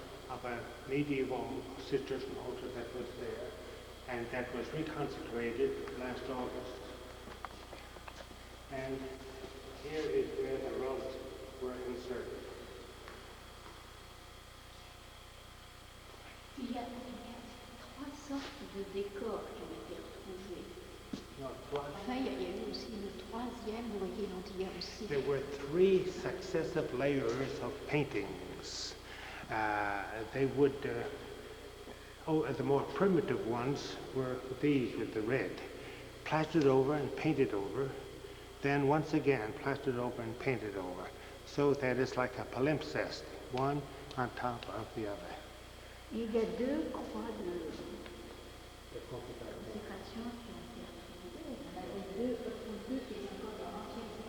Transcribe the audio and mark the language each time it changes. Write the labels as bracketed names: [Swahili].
[English] Of a medieval Cistercian altar that was there, and that was reconsecrated last August. And here is where the rugs were inserted. [French] Il y a trois sortes de décors qui ont été retrouvés. Enfin, il y a eu aussi une troisième, vous voyez, il y a aussi. [English] There were three successive layers of paintings. They would, the more primitive ones were these with the red, plastered over and painted over, then once again plastered over and painted over, so that it's like a palimpsest, one on top of the other. [French] Il y a deux croix de consécration qui ont été retrouvées. Il y en avait deux qui sont encore dans l'ancienne